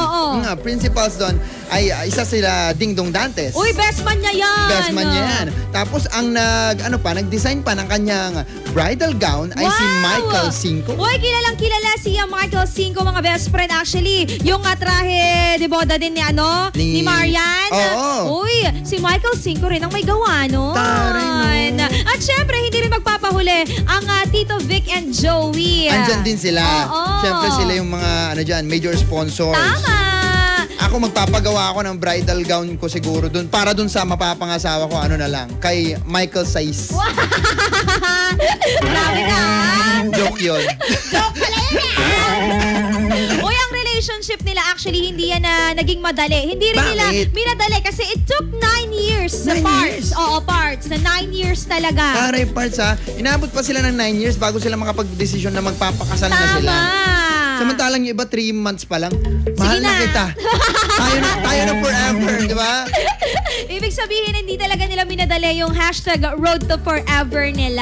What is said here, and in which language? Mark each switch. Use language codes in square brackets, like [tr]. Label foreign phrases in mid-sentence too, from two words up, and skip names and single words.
[tl] Principals doon ay isa sila Ding Dong Dantes. Uy, [en] best man [tl] niya yan! [en] Best man [tl] niya yan. Tapos ang nag-design pa ng kanyang [en] bridal gown [tl] ay si Michael Cinco. Uy, kilalang-kilala siya Michael Cinco, mga [en] best friend. [tl] Actually, yung [es] trahe de boda [tl] din ni Marian. Oo. Uy, si Michael Cinco rin ang may gawa, no? Taray, no. At syempre, hindi rin magpapahuli ang Tito Vic and Joey. Andyan din sila. Oo. Syempre sila yung mga [en] major sponsors. [tl] Tama! Ako magpapagawa ako ng [en] bridal gown [tl] ko siguro dun para dun sa mapapangasawa ko na lang kay Michael Sais. Grabe ka! Joke yun. Joke pala yun. Uy, ang relationship nila actually hindi yan naging madali. Hindi rin nila minadali kasi [en] it took 9 years. 9 years? [tl] Oo, parts. Na [en] 9 years [tl] talaga. Taray parts ha. Inabot pa sila ng [en] 9 years [tl] bago sila makapag-desisyon na magpapakasal na sila. Samantalang yung iba [en] 3 months [tl] pa lang. Mahal na kita. Tayo na forever, di ba? Ibig sabihin, hindi talaga nila minadali yung # [en] road to forever [tl] nila.